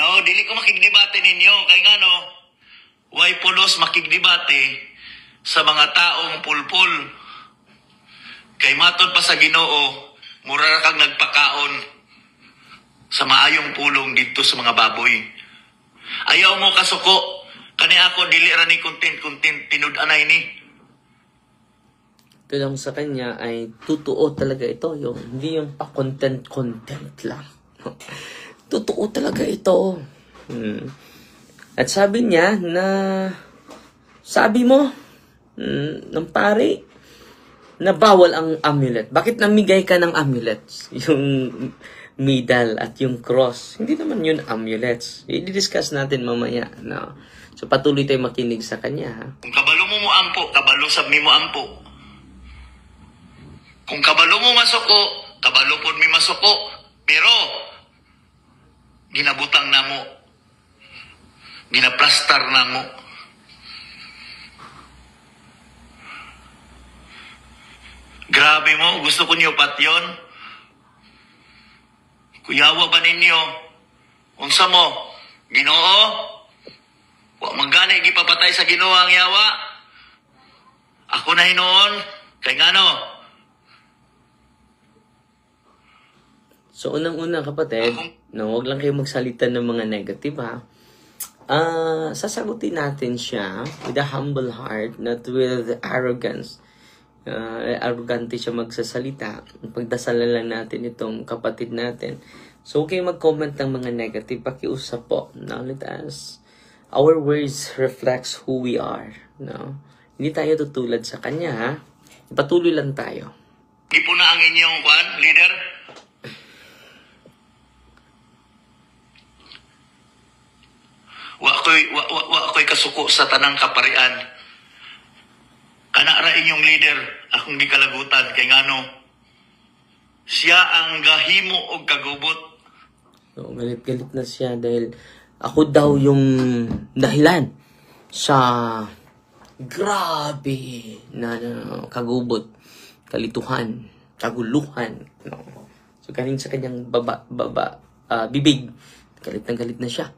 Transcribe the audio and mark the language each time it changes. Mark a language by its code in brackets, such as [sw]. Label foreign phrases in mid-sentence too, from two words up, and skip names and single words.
[ceb] dili ko makigdebate ninyo. Kay nga no, way pulos makigdebate sa mga taong pulpul. Kay matod pa sa Ginoo, mura kang nagpakaon sa maayong pulong dito sa mga baboy. Ayaw mo kasuko, kani ako dili ra ni content tinud-anay ni. [tl] Ito lang sa kanya ay totoo talaga ito. Hindi yung pa-content lang. Totoo talaga ito. At sabi niya na, sabi mo, ng pare, na bawal ang amulet. Bakit namigay ka ng amulets? Yung medal at yung cross. Hindi naman yun amulets. I-discuss natin mamaya. No? So patuloy tayo makinig sa kanya. Ha? [ceb] Kung kabalo mo ampo, kabalo sab mi mo ampo. Kung kabalo mo masuko, kabalo pod mi masuko. Pero ginabutang namo. Ginaplastar namo. Grabe mo, gusto ko niyo patyon. Kuyawa ba ninyo? Unsa mo? Ginoo? Wa magani gipapatay sa Ginoo ang yawa. Ako na hinoon kay ngano. [tl] So, unang-una kapatid, no, wag lang kayo magsalita ng mga negative, ha? Sasagutin natin siya [en] with a humble heart, not with arrogance. [tl] Arrogante siya magsasalita. Pagdasalan lang natin itong kapatid natin. So, okay mag-comment ng mga negative. Pakiusap po. No? [en] Let us, our words reflects who we are. [tl] No? Hindi tayo tutulad sa kanya, ha? Patuloy lang tayo. [ceb] Di po na ang inyong leader. Wa ko'y kasuko sa tanang kaparian. Kana ra inyong leader, akong gikalagutan kay ngano. Siya ang gahimo og kagubot. [tl] So, galit-galit na siya dahil ako daw yung dahilan sa grabe na kagubot, kalituhan, kaguluhan. No? So, galing sa kanyang bibig, galit na siya.